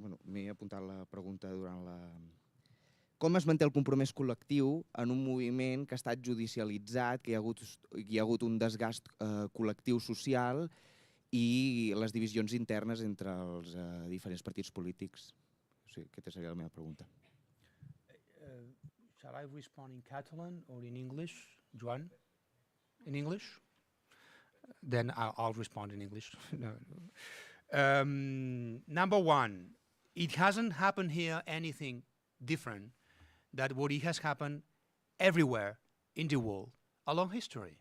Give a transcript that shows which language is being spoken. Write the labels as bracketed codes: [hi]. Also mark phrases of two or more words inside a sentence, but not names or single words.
[ca] Bueno, m'he apuntat la pregunta durant la... Com es manté el compromís col·lectiu en un moviment que ha estat judicialitzat, que hi ha hagut un desgast col·lectiu social i les divisions internes entre els diferents partits polítics? Sí, aquesta seria la meva pregunta. [en] Shall I respond in Catalan or in English, Joan? In English? Then I'll respond in English. No. Number one, it hasn't happened here anything different than what it has happened everywhere in the world along history.